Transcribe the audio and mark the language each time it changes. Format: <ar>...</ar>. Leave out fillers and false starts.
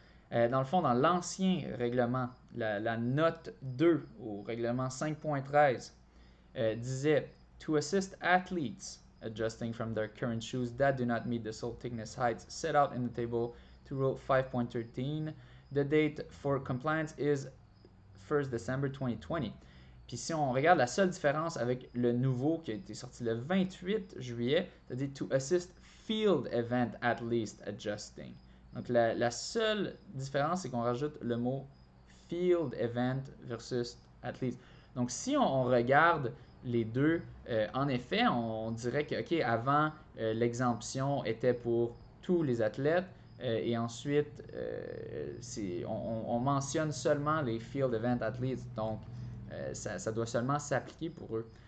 <fr>Dans le fond, dans l'ancien règlement, la note 2 au règlement 5.13 disait</fr> <en>To assist athletes adjusting from their current shoes that do not meet the sole thickness heights set out in the table to Rule 5.13, the date for compliance is 1st December 2020.</en> <fr>Puis si on regarde la seule différence avec le nouveau qui a été sorti le 28 juillet, c'est-à-dire</fr> <en>To assist field event athletes adjusting.</en> <fr>Donc la seule différence, c'est qu'on rajoute le mot</fr> <en>field event versus athletes.</en> <fr>Donc, si on regarde les deux, en effet, on dirait que, OK, avant, l'exemption était pour tous les athlètes et ensuite, on mentionne seulement les field event athletes. Donc, ça doit seulement s'appliquer pour eux.</fr>